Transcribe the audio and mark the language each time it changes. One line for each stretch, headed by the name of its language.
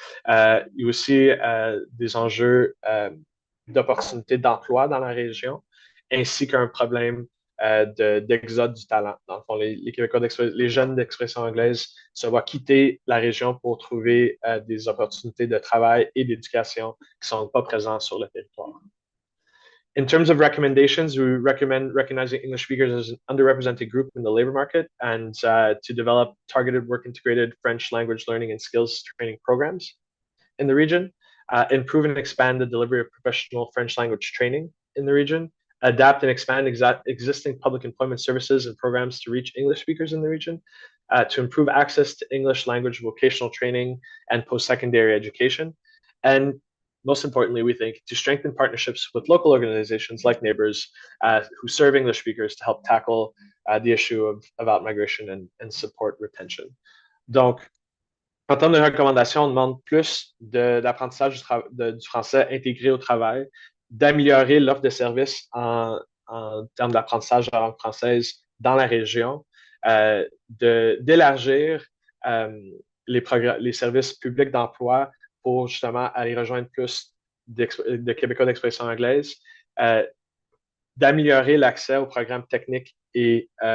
French: Il y a aussi des enjeux d'opportunités d'emploi dans la région, ainsi qu'un problème d'exode du talent. Dans le fond, les Québécois les jeunes d'expression anglaise se voient quitter la région pour trouver des opportunités de travail et d'éducation qui ne sont pas présentes sur le territoire.
English: In terms of recommendations, we recommend recognizing English speakers as an underrepresented group in the labor market and to develop targeted work integrated French language learning and skills training programs in the region, improve and expand the delivery of professional French language training in the region, adapt and expand existing public employment services and programs to reach English speakers in the region, to improve access to English language vocational training and post-secondary education, and most importantly, we think, to strengthen partnerships with local organizations like Neighbours who serve English speakers to help tackle the issue of out-migration and support retention.
French: Donc, en termes de recommandations, on demande plus d'apprentissage du français intégré au travail, d'améliorer l'offre de services en termes d'apprentissage de la langue française dans la région, d'élargir les services publics d'emploi pour justement aller rejoindre plus de Québécois d'expression anglaise, d'améliorer l'accès aux programmes techniques et